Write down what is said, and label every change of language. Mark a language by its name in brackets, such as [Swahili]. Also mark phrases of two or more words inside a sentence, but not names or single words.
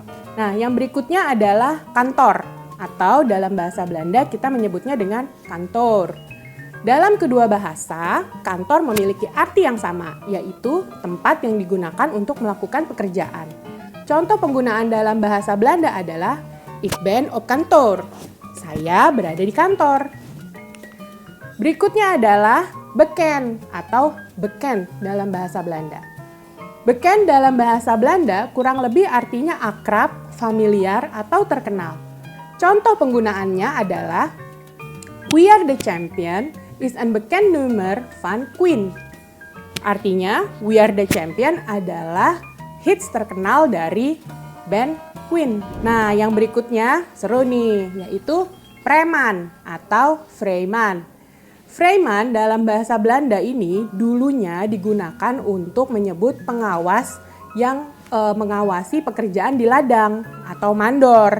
[Indonesian] Nah, yang berikutnya adalah kantor atau dalam bahasa Belanda kita menyebutnya dengan kantor. Dalam kedua bahasa, kantor memiliki arti yang sama, yaitu tempat yang digunakan untuk melakukan pekerjaan. Contoh penggunaan dalam bahasa Belanda adalah [Dutch] Ik ben op kantoor. [Indonesian] Saya berada di kantor. Berikutnya adalah beken atau beken dalam bahasa Belanda. Beken dalam bahasa Belanda kurang lebih artinya akrab, familiar, atau terkenal. Contoh penggunaannya adalah [Dutch] We are the champion is een bekend nummer van Queen. [Indonesian] Artinya, We are the champion adalah hits terkenal dari band Queen. Nah, yang berikutnya seru nih, yaitu preman atau vrijman. Vrijman dalam bahasa Belanda ini dulunya digunakan untuk menyebut pengawas yang mengawasi pekerjaan di ladang atau mandor.